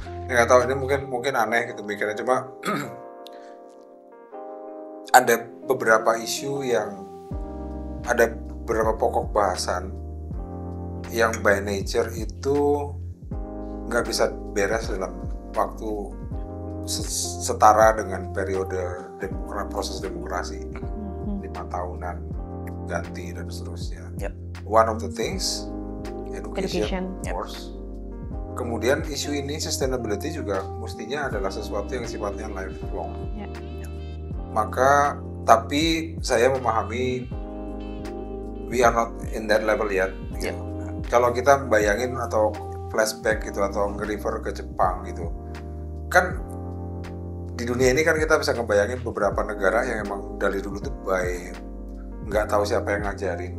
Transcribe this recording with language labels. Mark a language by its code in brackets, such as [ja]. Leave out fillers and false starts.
[id] Nggak tahu ini mungkin aneh gitu mikirnya, cuma ada beberapa isu yang ada beberapa pokok bahasan yang [en] by nature [id] itu nggak bisa beres dalam waktu setara dengan periode proses demokrasi 5 tahunan ganti dan seterusnya. [en] Yep. One of the things education. Yep. Of course. [id] kemudian isu ini sustainability juga mestinya adalah sesuatu yang sifatnya lifelong. Ya. Maka tapi saya memahami [en] we are not in that level yet. [id] Ya. Kalau kita bayangin atau flashback gitu atau nge-refer ke Jepang gitu, kan di dunia ini kan kita bisa ngebayangin beberapa negara yang emang dari dulu tuh nggak tahu siapa yang ngajarin.